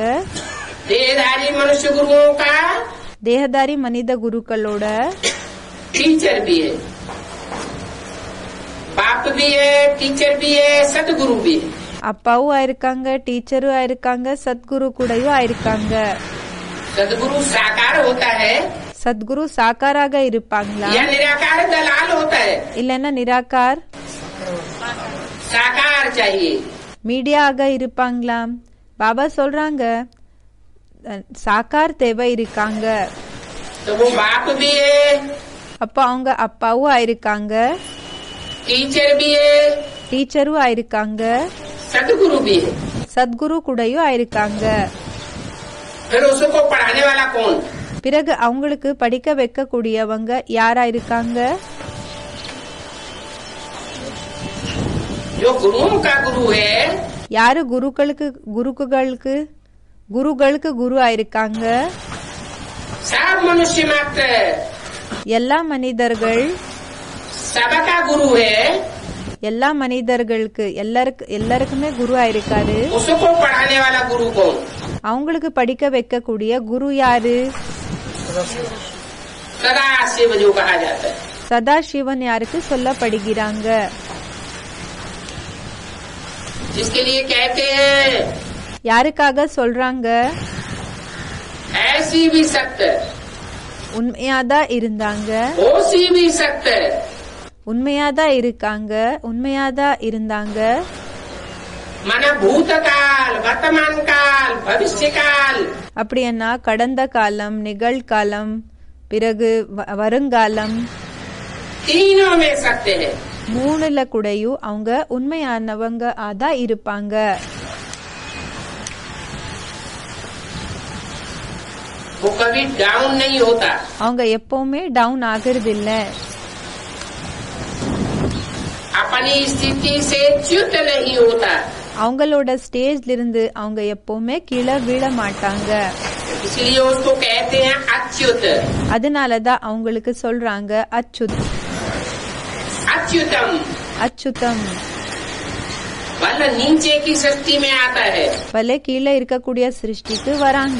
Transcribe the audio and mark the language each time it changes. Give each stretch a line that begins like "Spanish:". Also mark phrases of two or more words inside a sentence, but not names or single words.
Hindi: देहधारी मनुष्य गुरुओं का
Tamil: தேகதாரி மனித குருக்களோட
Hindi: टीचर भी है, बाप भी है, टीचर भी है, सदगुरु भी है।
Tamil: அப்பாவும் ஆயிருக்காங்க, டீச்சரும் ஆயிருக்காங்க, சத்குரு கூடயும் ஆயிருக்காங்க.
Hindi: सदगुरु साकार होता है
Tamil: சத்குரு சாக்காராக இருப்பாங்களா
Hindi: या निराकार दलाल होता है?
Tamil: இல்லன்னா நிராகார்
Hindi: साकार चाहिए।
Tamil: மீடியாக இருப்பாங்களா? பாபா சொல்றாங்க சாக்கார் தேவை இருக்காங்க.
Hindi: तो वो बाप भी है,
Tamil: அப்ப அவங்க அப்பாவும் ஆயிருக்காங்க,
Hindi: टीचर भी है,
Tamil: டீச்சரும் ஆயிருக்காங்க,
Hindi: सदगुरु भी है।
Tamil: சத்குரு கூடயும் ஆயிருக்காங்க.
Hindi: फिर उसको पढ़ाने वाला कौन?
Tamil: பிறகு அவங்களுக்கு படிக்க வைக்க கூடியவங்க யாரா இருக்காங்க?
Hindi: जो गुरुओं का गुरु है,
Tamil: யாரு குருகளுக்கு குரு ஆயிருக்காங்க?
Hindi: सब मनुष्य मात्र
Tamil: எல்லா மனிதர்கள்,
Hindi: सबका गुरु है।
Tamil: எல்லா மனிதர்களுக்கு எல்லாருக்குமே குரு ஆயிருக்காரு.
Hindi: उसको पढ़ाने वाला गुरु कौन?
Tamil: அவங்களுக்கு படிக்க வைக்கக்கூடிய குரு யாரு?
Hindi: सदा शिव जो कहा जाता है।
Tamil: சதா சிவன் யாருக்கு சொல்லப்படுகிறாங்க?
Hindi: जिसके लिए कहते हैं
Tamil: யாருக்காக சொல்றாங்க?
Hindi: ऐसी भी सत्य,
Tamil: உண்மையாதான் இருந்தாங்க,
Hindi: ओसी भी सत्य,
Tamil: உண்மையாதான் இருக்காங்க, உண்மையாதான் இருந்தாங்க.
Hindi: मन भूतकाल, वर्तमान काल, भविष्य काल,
Tamil: அப்படின்னா கடந்த காலம், நிகழ்காலம், பிறகு வருங்காலம்,
Hindi: तीनों में सत्य है।
Tamil: மூணுல கூடயும் அவங்க உண்மையானவங்க ஆதான் இருப்பாங்க.
Hindi: वो कभी डाउन नहीं होता।
Tamil: அவங்க எப்பவுமே டவுன் ஆகிறது இல்ல.
Hindi: अपनी स्थिति से च्युत नहीं होता।
Tamil: அவங்களோட ஸ்டேஜ்ல இருந்து அவங்க எப்பவுமே கீழே விழ மாட்டாங்க.
Hindi: इसलिए उसको कहते हैं अच्युत।
Tamil: அதனாலதான் அவங்களுக்கு சொல்றாங்க அச்சுத்,
Hindi: अच्युतम।
Tamil: அச்சுதம்.
Hindi: वह नीचे की सृष्टि में आता है,
Tamil: பல கீழே இருக்கக்கூடிய சிருஷ்டிக்கு வராங்க,